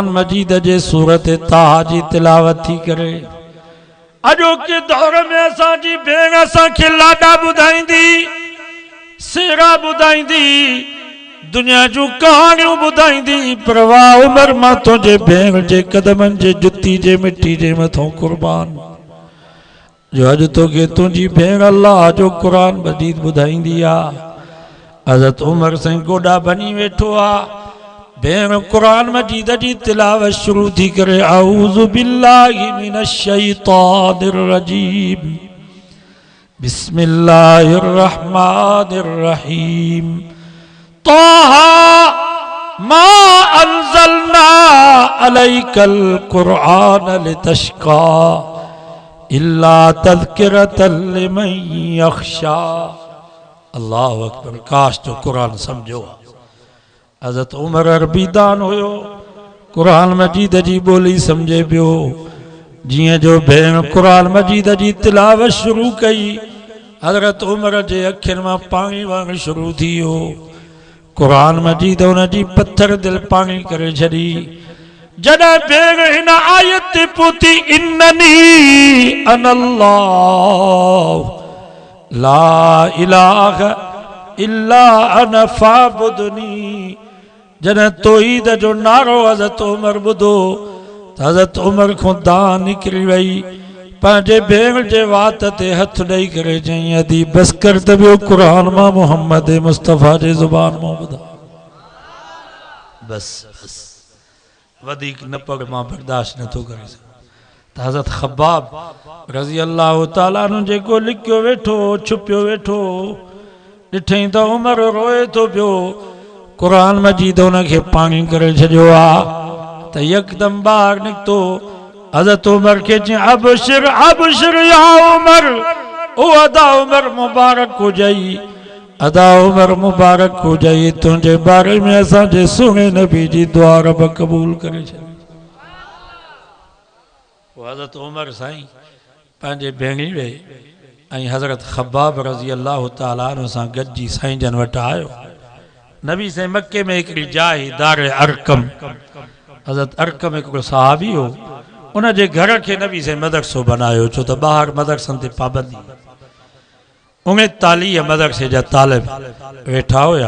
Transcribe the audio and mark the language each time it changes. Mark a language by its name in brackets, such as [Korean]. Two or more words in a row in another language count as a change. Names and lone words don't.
[Sindhi] मजीद जे सूरत ताहा जी तिलावत थी करे अॼोके दौर में असांजी भेण असांखे लाॾा ॿुधाईंदी सेरा ॿुधाईंदी दुनिया जूं कहाणियूं ॿुधाईंदी पर वाह उमर मां तुंहिंजे भेण जे कदमनि जे जुती जे मिट्टी जे मथां कुर्बान जो अॼु तोखे तुंहिंजी भेण अल्लाह जो क़ुरान मजीद ॿुधाईंदी आहे। हज़रत उमर साईं गोॾा बनी वेठो आहे भेण क़ुरान मजीद जी तिलावत शुरू थी करे [Arabic] أعوذ بالله من الشيطان الرجيم بسم الله الرحمن الرحيم طه ما أنزلنا عليك القرآن لتشقى إلا تذكرة لمن يخشى. الله أكبر. [Sindhi] काश जो कुरान समझो। हज़रत उमर अरबी दान हुयो कुरान मजीद जी ॿोली समझे पियो जीअं जो भेण कुरान मजीद जी तिलावत शुरू कई हज़रत उमर जे अखियुनि मां पाणी वहणु शुरू थी वियो। कुरान मजीद उन जी पत्थर दिलि पाणी करे छॾी। जॾहिं भेण हिन आयत ते पहुती [Arabic] إنني أنا الله لا إله إلا أنا فاعبدني [Sindhi] जॾहिं तौहीद जो नारो हज़रत उमर ॿुधो त हज़रत उमर खां दान निकिरी वई पंहिंजे भेण जे वात ते हथ ॾेई करे चई अदी बस कर त ॿियो क़ुरान मां मोहम्मद मुस्तफ़ा जे ज़ुबान मां ॿुधा बस बस वधीक न पढ़ मां बर्दाश्त नथो करे सघां। त हज़रत ख़ब्बाब रज़ी अल्लाह ताला अन्हु जेको लिखियो वेठो छुपियो वेठो ॾिठई त उमर रोए थो पियो क़ुरान मजीद उनखे पाणी करे छॾियो आहे त यकदम ॿाहिरि निकितो हज़रत उमर के [Arabic] أبشر أبشر يا عمر [Sindhi] ओ अदा उमर मुबारक हो जाई अदा उमर मुबारक हो जाई तुझे बारे में असांजे सुहिणे नबी जी दुआ रब कबूल करे छॾी। हज़रत उमर साईं पंहिंजे भेणी वे ऐं हज़रत ख़ब्बाब रज़ी अल्लाह ताला अन्हु सां गॾिजी साईं जन वटि आयो। नबी साईं मके में हिकिड़ी जाइ दार अरकम हज़रत अरकम हिकिड़ो सहाबी हो उन जे घर खे नबी साईं मदरसो बनायो छो त ॿाहिरि मदरसनि ते पाबंदी 39 मदरसे जा तालिब वेठा हुया।